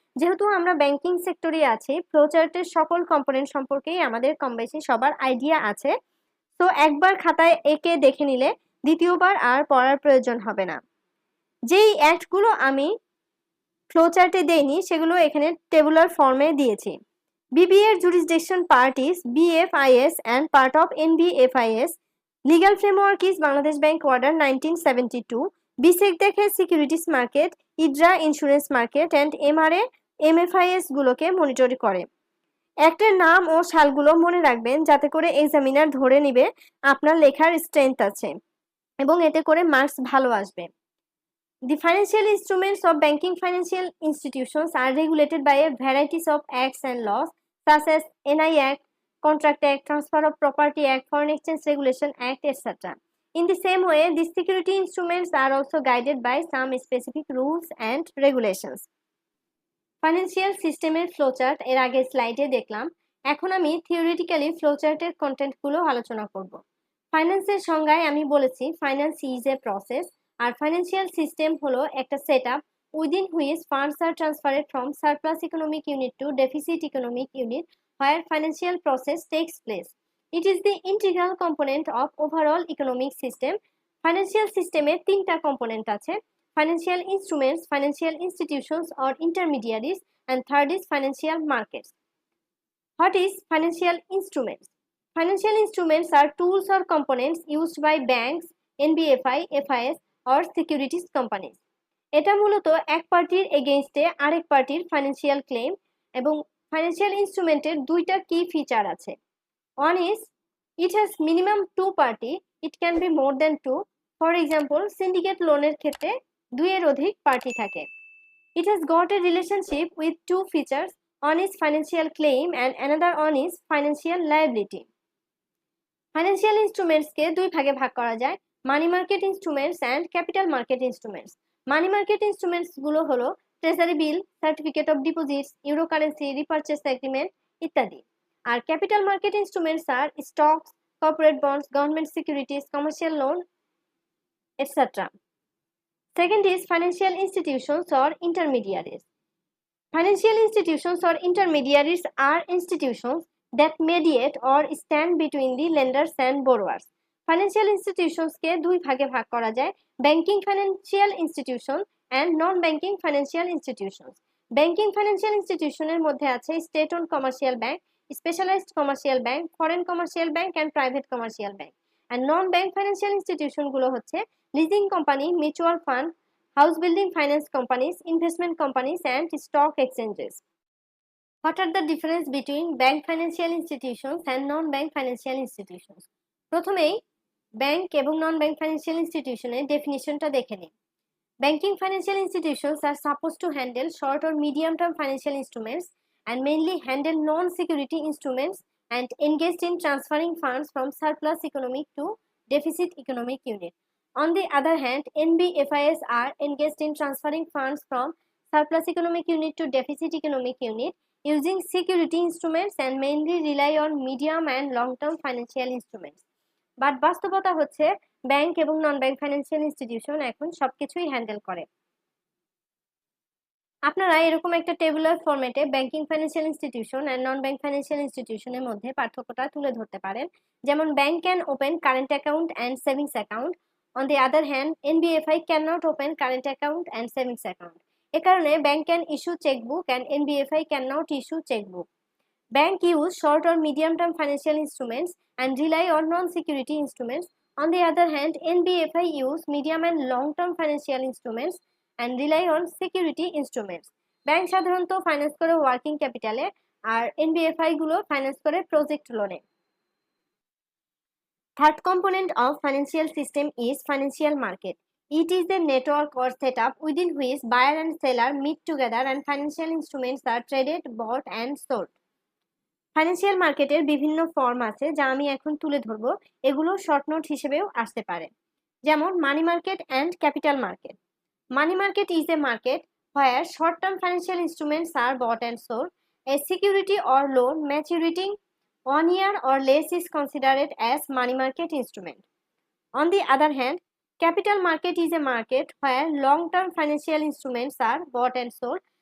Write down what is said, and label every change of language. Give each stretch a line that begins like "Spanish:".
Bangla: যেহেতু আমরা ব্যাংকিং সেক্টরে আছি, ফ্লোচার্টের সকল কম্পোনেন্ট সম্পর্কেই আমাদের কম বেশি সবার আইডিয়া আছে। তো একবার খাতায় এঁকে দেখে নিলে দ্বিতীয়বার আর পড়ার প্রয়োজন হবে না। যেই অ্যাক্টগুলো আমি ফ্লোচার্টে দেইনি সেগুলো এখানে টেবুলার ফর্মে দিয়েছি।
English: BBA এর jurisdiction part is BFIS and part of NBFIS. Legal framework is Bangladesh Bank Order 1972.
Bangla: BSEC দেখে securities market, ইডরা insurance market and MRA এমএফআইএস গুলোকে মনিটর করে। অ্যাক্টের নাম ও সালগুলো মনে রাখবেন যাতে করে এক্সামিনার ধরে নিবে আপনার লেখার স্ট্রেংথ আছে এবং এতে করে মার্কস ভালো আসবে।
English: The financial instruments of banking financial institutions are regulated by a variety of acts and laws such as NI Act, Contract Act, Transfer of Property Act, Foreign Exchange Regulation Act, etc. In the same way, these security instruments are also guided by some specific rules and regulations.
Bangla: Financial সিস্টেমের flowchart এর আগে স্লাইডে দেখলাম। এখন আমি theoretically ফ্লোচার্টের কন্টেন্টগুলো আলোচনা করব। ফাইন্যান্সের সংজ্ঞায় আমি বলেছি
English: finance is a process,
Bangla: আর financial system হলো একটা setup
English: within which funds are transferred from surplus economic unit to deficit economic unit where financial process takes place. It is the integral component of overall economic system.
Bangla: Financial সিস্টেমে তিনটা component আছে:
English: financial instruments, financial institutions or intermediaries, and third is financial markets. What is financial instruments? Financial instruments are tools or components used by banks, NBFI, FIS or securities companies.
Bangla: এটা মূলত এক পার্টির এগেইনস্টে আরেক পার্টির financial claim এবং financial ইনস্ট্রুমেন্টের দুইটা কি feature আছে।
English: One is it has minimum two party, it can be more than two. For example,
Bangla: syndicate লোনের ক্ষেত্রে দুইয়ের অধিক পার্টি থাকে।
English: It has got a relationship with two features. One is financial claim and another one is financial liability.
Bangla: Financial ইনস্ট্রুমেন্টসকে দুই ভাগে ভাগ করা যায়: money market instruments and capital market instruments. Money market instruments গুলো হলো treasury bill, certificate of deposits, euro currency, repurchase agreement ইত্যাদি। আর capital market instruments আর stocks, corporate bonds, government securities, commercial loan, etc.
English: Second is financial institutions or intermediaries. Financial institutions or intermediaries are institutions that mediate or stand between the lenders and borrowers.
Bangla: Financial institutions কে দুই ভাগে ভাগ করা যায়: banking financial institution
English: and non-banking financial institutions.
Bangla: Banking financial ইনস্টিটিউশনের মধ্যে আছে state on commercial bank, specialised commercial bank, foreign commercial bank and private commercial bank. And non bank financial institution গুলো হচ্ছে leasing company, mutual fund,
English: house building finance companies, investment companies, and stock exchanges. What are the difference between bank financial institutions and non-bank financial institutions?
Bangla: প্রথমেই bank এবং নন bank financial ইনস্টিটিউশনের ডেফিনিশনটা দেখে নিন।
English: Banking financial institutions are supposed to handle short or medium term financial instruments and mainly handle non-security instruments and engaged in transferring funds from surplus economic to deficit economic unit. On the other hand, NBFIs are engaged in transferring funds from surplus economic unit to deficit economic unit using security instruments and mainly rely on medium and long-term financial instruments.
Bangla: But বাস্তবতা হচ্ছে bank এবং নন bank financial institution এখন সবকিছুই handle করে। আপনারা এরকম একটা tabular ফরম্যাটে banking financial institution and non bank financial ইনস্টিটিউশনের মধ্যে পার্থক্যটা তুলে ধরতে পারেন।
English: যেমন bank can open current account and savings account, on the other hand NBFI can not open current account and savings account.
Bangla: এ কারণে
English: Bank can issue chequebook and NBFI can not issue chequebook. Bank use short or medium-term financial instruments and rely on non-security instruments. On the other hand, NBFI use medium and long-term financial instruments and rely on security instruments.
Bangla: Bank সাধারণত finance করে working ক্যাপিটালে আর NBFI গুলো finance করে project লোনে।
English: Third component of financial system is financial market. It is a network or setup within which buyer and seller meet together and financial instruments are traded, bought and sold.
Bangla: Financial মার্কেটের বিভিন্ন form আছে যা আমি এখন তুলে ধরবো। এগুলো short note হিসেবেও আসতে পারে। যেমন money market and capital market.
English: Money market is a market where short-term financial instruments are bought and sold. A security or loan maturing 1 year or less is considered as money market instrument. On the other hand, capital market is a market where long-term financial instruments are bought and sold.